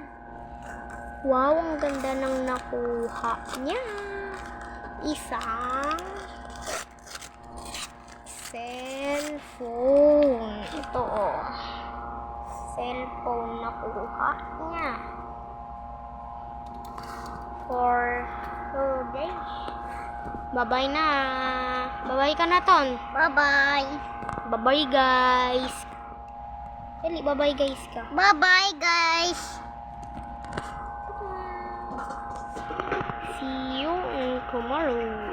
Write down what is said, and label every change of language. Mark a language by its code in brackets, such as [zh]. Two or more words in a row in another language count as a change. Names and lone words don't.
[tl] Wow, ang ganda ng nakuha niya. Isang cellphone. Ito, cellphone na kuha niya. [en] For 2 days. [tl] Bye-bye na. Bye-bye ka na, Ton. Bye-bye. Bye-bye, guys. Dali, bye-bye, guys ka. [en] Bye-bye, guys. See you tomorrow.